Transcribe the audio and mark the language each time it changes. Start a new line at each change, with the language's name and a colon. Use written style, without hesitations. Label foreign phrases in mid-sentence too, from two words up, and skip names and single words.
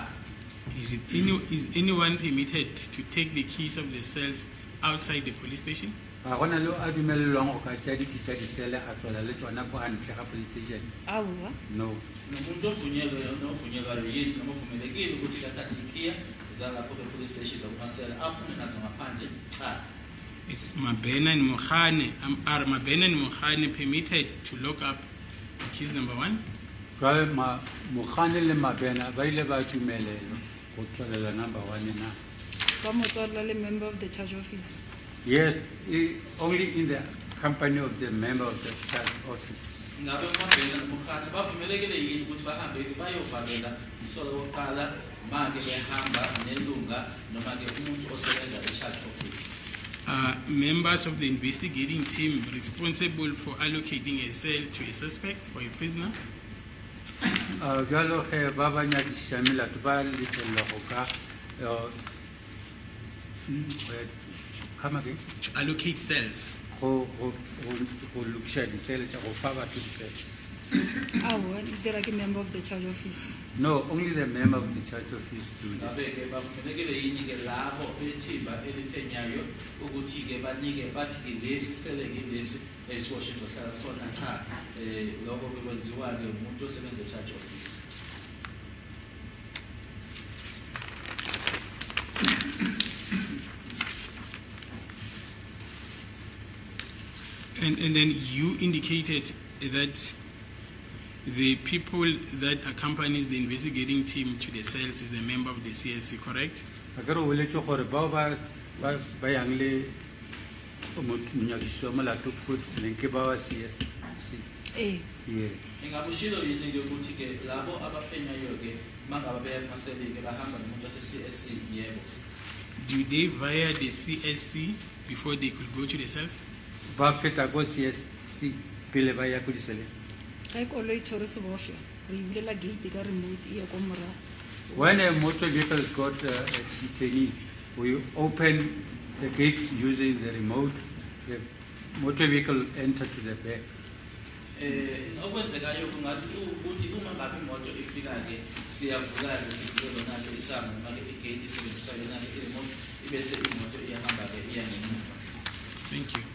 English: Is anyone permitted to take the keys of the cells outside the police station?
Northern Sotho: Ga gona le a dumelelwang go ka tšea dikitša disele a tswela le tsona ko gantle ga
English: police station? No.
Zulu: Nomuntu ovunyelwayo yini noma uvumelekile ukuthi kathathe ikhiya zalapho
English: police station
Zulu: zakumasela aphume nazo ngaphandle? Cha.
English: Is Mabena and Mohane, are Mabena and Mohane permitted to lock up accused number 1?
Northern Sotho: Jwale Mohane le Mabena ba ile ba dumelelwa go tswalela number 1 na? Ba motswalla le
English: member of the charge office? Yes, only in the company of the member of the charge office.
Zulu: Ngabe uMabena noMohane bavumelekile yini ukuthi bahambe bayovalela umsolo wokuqala manje behamba nelunga noma ke umuntu osebenza e-
English: charge office? Members of the investigating team responsible for allocating a cell to a suspect or a prisoner?
Northern Sotho: Jalo ge ba ba nyadiša melato ba letella go ka
English: to allocate cells.
Northern Sotho: Go lokiša disele tša go fa batho disele.
English: Is there like a member of the charge office? No, only the member of the charge office do that.
Zulu: Bavumelekile yini ke labo bethimba eliphenyayo ukuthi ke banike bathi ke lesi sele ke lesi esiwashe sohlala sona cha lokho kwenziwa ke umuntu osebenza e-
English: charge office. And then you indicated that the people that accompanies the investigating team to the cells is a member of the CSC, correct?
Northern Sotho: Akere o boletše gore bao ba yang le monyakišišo molato ko tseleng ke ba wa CSC.
Zulu: Ingabushilo yini ke ukuthi ke labo abaphenyayo ke mangabe beya emaseleni ke bahamba nomuntu wase-CSC? Yebo.
English: Do they via the CSC before they could go to the cells?
Northern Sotho: Ba feta ko CSC pele ba ya ko diseleng.
English: When a motor vehicle got a detainee, we open the gate using the remote. The motor vehicle entered to the back. Thank you.